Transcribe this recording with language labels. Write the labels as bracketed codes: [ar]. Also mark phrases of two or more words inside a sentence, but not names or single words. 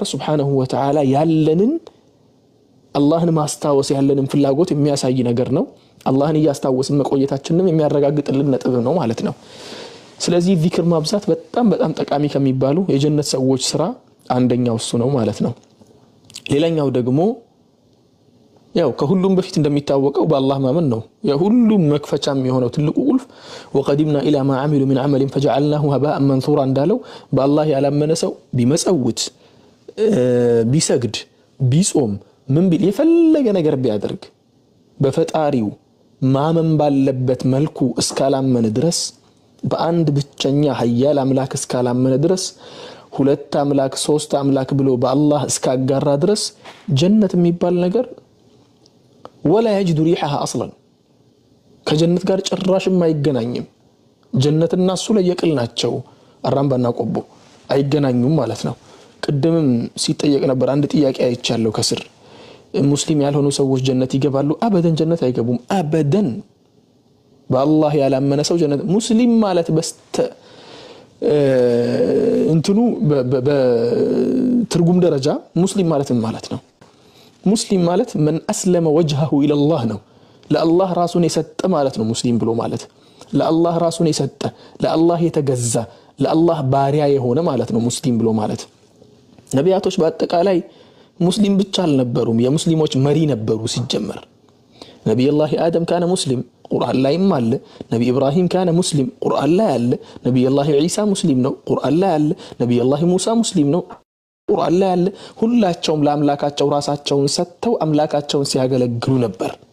[ar] سبحانه وتعالى [am] ያለንን አላህን ማስታወስ ያለንን ፍላጎት የሚያሳይ ነገር ነው አላህን ያስታወስን መቆየታችንንም የሚያረጋግጥልን ነጥብ ነው ማለት ነው ስለዚህ ዚክር ማብዛት በጣም ጠቃሚ ከሚባሉ የጀነት ሰዎች ስራ አንደኛው እሱ ነው ማለት ነው ሌላኛው ደግሞ ያው ከሁሉም በፊት እንደሚታወቀው በአላህ ማመን ነው የሁሉም መክፈቻም የሆነው ትልቁ ቁልፍ [ar] وقدمنا الى ما عملوا من عمل فجعلناه هباء منثورا [am] እንዳለው በአላህ ያላመነ ሰው ቢመጸውት ቢሰግድ ቢጾም ምን ቢል የፈለገ ነገር ቢያደርግ በፈጣሪው ማመን ባለበት መልኩ እስካላመነ ድረስ በአንድ ብቸኛ ኃያል አምላክ እስካላመነ ድረስ ሁለት አምላክ ሶስት አምላክ ብሎ በአላህ እስካጋራ ድረስ ጀነት የሚባል ነገር [ar] ولا يجد ريحها اصلا [am] ከጀነት ጋር ጭራሽም አይገናኝም ጀነትና እሱ ላይ የቅል ናቸው አራምባና ቆቦ አይገናኙም ማለት ነው ቅድምም ሲጠየቅ ነበር አንድ ጥያቄ አይቻለሁ ከስር ሙስሊም ያልሆኑ ሰዎች ጀነት ይገባሉ አበደን ጀነት አይገቡም አበደን በአላህ ያላመነ ሰው ጀነት ሙስሊም ማለት በስተ እንትኑ በትርጉም ደረጃ ሙስሊም ማለት ምን ማለት ነው ሙስሊም ማለት [ar] من اسلم وجهه الى الله [am] ነው ለአላህ ራሱን የሰጠ ማለት ነው ሙስሊም ብሎ ማለት ለአላህ ራሱን የሰጠ ለአላህ የተገዛ ለአላህ ባሪያ የሆነ ማለት ነው ሙስሊም ብሎ ማለት ነቢያቶች በአጠቃላይ ሙስሊም ብቻ አልነበሩም የሙስሊሞች መሪ ነበሩ ሲጀመር ነብዩላህ አደም [ar] كان مسلما [am] ቁርአን ላይም አለ ነብዩ ኢብራሂም [ar] كان مسلما [am] ቁርአን ላይ አለ ነብዩላህ ኢሳ ሙስሊም ነው ቁርአን ላይ አለ ነብዩላህ ሙሳ ሙስሊም ነው ቁርአን ላይ አለ ሁላቸውም ለአምላካቸው ራሳቸውን ሰጥተው አምላካቸውን ሲያገለግሉ ነበር